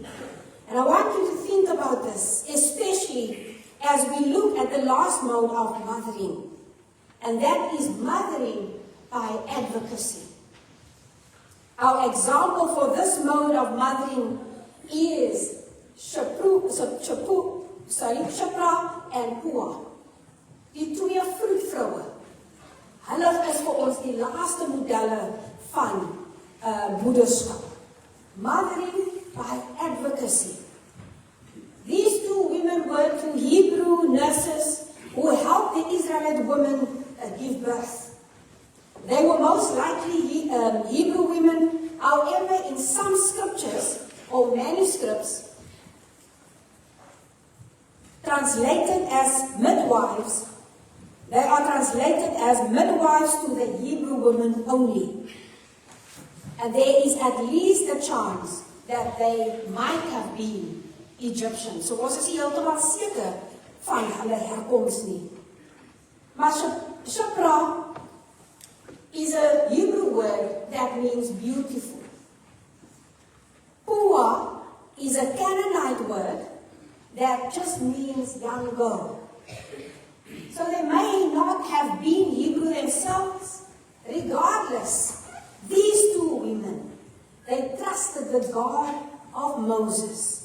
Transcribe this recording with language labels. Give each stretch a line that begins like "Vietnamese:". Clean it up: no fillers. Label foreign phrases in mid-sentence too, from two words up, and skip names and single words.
English: And I want you to think about this, especially as we look at the last mode of mothering. And that is mothering by advocacy. Our example for this mode of mothering is Shipra and Puah.
Afrikaans: Die twee vroedvroue. Hulle is vir ons die laaste modelle van moederskap.
English: Mothering by advocacy. These two women were two Hebrew nurses who helped the Israelite women give birth. They were most likely Hebrew women. However, in some scriptures or manuscripts translated as midwives, they are translated as midwives to the Hebrew women only. And there is at least a chance that they might have been Egyptian.
Afrikaans: So ons is nie heeltemal seker van hulle herkoms nie.
English: Maar Shipra is a Hebrew word that means beautiful. Puah is a Canaanite word that just means young girl. So they may not have been Hebrew themselves. Regardless, these two women, they trusted the God of Moses.